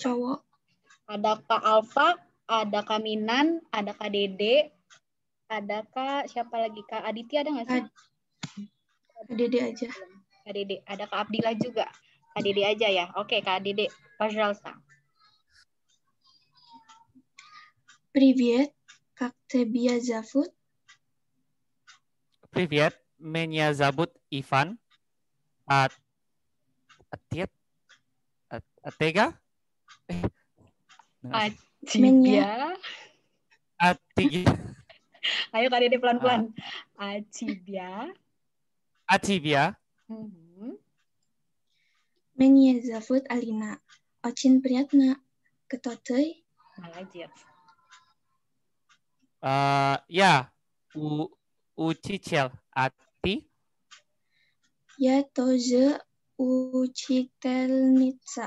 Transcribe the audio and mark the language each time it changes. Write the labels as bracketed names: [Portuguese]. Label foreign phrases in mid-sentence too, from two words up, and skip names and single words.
[Indonesian] Cowok. Ada Kak Alfa, ada Kak Minan, ada Kak Dede, ada Kak siapa lagi? Kak Aditya ada nggak sih? Kak Dede aja. Kak Dede. Ada Kak Abdillah juga. Kak Dede aja ya. Oke, Kak Dede. Pak Jalsa. [Russian] Привет, как тебя зовут? Привет, меня зовут Иван. Atega? Acibia. Atigi. [Indonesian] Ayo Kak Dede pelan-pelan. Acibia. Acibia. [Russian] Меня зовут Алина. Очень приятно. Кто ты? Молодец. Я учитель. А ты? Я тоже учительница.